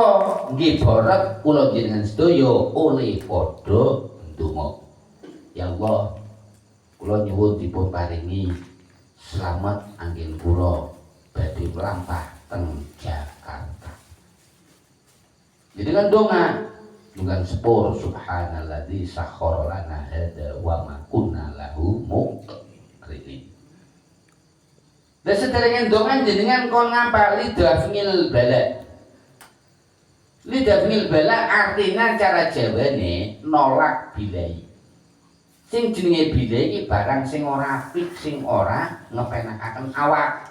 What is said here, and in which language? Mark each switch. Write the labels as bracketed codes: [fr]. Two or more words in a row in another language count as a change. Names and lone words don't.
[jv] Nggih barat kula njenengan sedaya oleh padha ndonga. Ya Allah, kula nyuwun dipun paringi slamet anggen kula badhe mlampah teng Jakarta. Jadi kan donga dengan sepur [ar] سبحان الذي سخر لنا هذا وما كنا له مقرنين. [jv] Dan sederenge dongan jenengan kon ngapali [ar] دفع البلاء. لدفع البلاء [jv] artinya cara Jawane nolak bilai. Sing jenenge bilai iki barang sing ora apik, sing ora ngepenakaken awak.